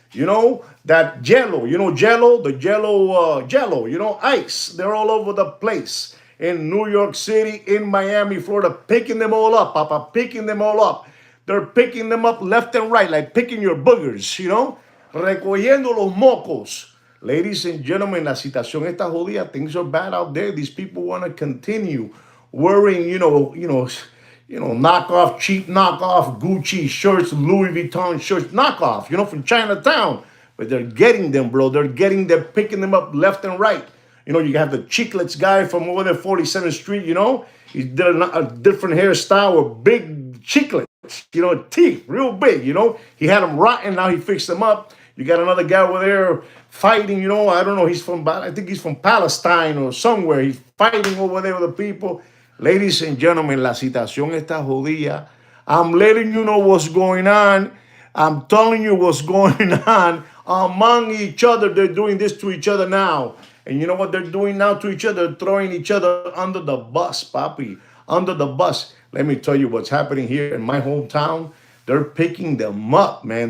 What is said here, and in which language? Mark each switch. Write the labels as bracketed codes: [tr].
[en] You know, that jello, you know, jello, the jello, you know, ice. They're all over the place. In New York City, in Miami, Florida, picking them all up, Papa, picking them all up. They're picking them up left and right, like picking your boogers, you know, [es] recogiendo los mocos. [en] Ladies and gentlemen, [es] la situación está jodida. [en] Things are bad out there. These people want to continue wearing, knockoff, cheap knockoff Gucci shirts, Louis Vuitton shirts, knockoff, from Chinatown. But they're getting them, bro. They're picking them up left and right. You have the Chiclets guy from over there, 47th Street, He did a different hairstyle with big chiclets, teeth, real big, He had them rotten, now he fixed them up. You got another guy over there fighting, I don't know, I think he's from Palestine or somewhere. He's fighting over there with the people. Ladies and gentlemen, [es] la situación está jodida. [en] I'm letting you know what's going on. I'm telling you what's going on among each other. They're doing this to each other now. And you know what they're doing now to each other? They're throwing each other under the bus, papi. Under the bus. Let me tell you what's happening here in my hometown. They're picking them up, man.